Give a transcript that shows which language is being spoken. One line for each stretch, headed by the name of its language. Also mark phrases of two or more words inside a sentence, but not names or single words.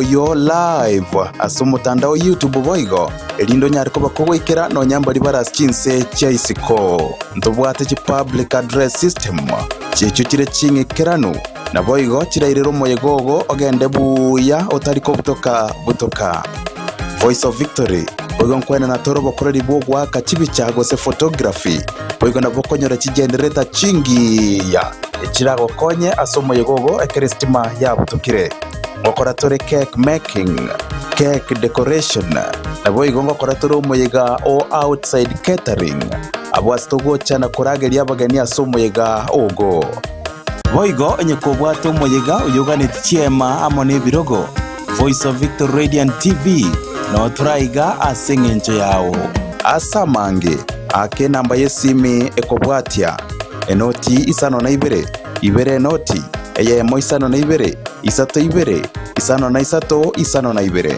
Gusii: yo live asomotando YouTube boigo elindo nyariko bakogwikira no nyambari baraskinse chaisiko ntobwate chi
English: public address system
Gusii: checho kire chingikirano na boigo kirairero moyegogo ogende buya otariko butoka Voice of Victory boigo nkwena na toro bokoreri bogwa kachibi chago se photography boigo na bokonyora chigendereta chingi ya ekirago konye asomoyegogo ekerestima ya butokire ngokora tore
English: cake making cake decoration
Gusii: na boigo ngokora tore moyega o
English: outside catering
Gusii: abwastogo chana korageria abageni asomoyega ogo boigo enyeko bwato moyega uyoganeti chiema amone birogo Voice of Victor Radio and TV no turaiga asengencho yao asamange ake namba yesimi ekobwatia enoti isano na ibere enoti eyemo isano na isato isano na isato isano na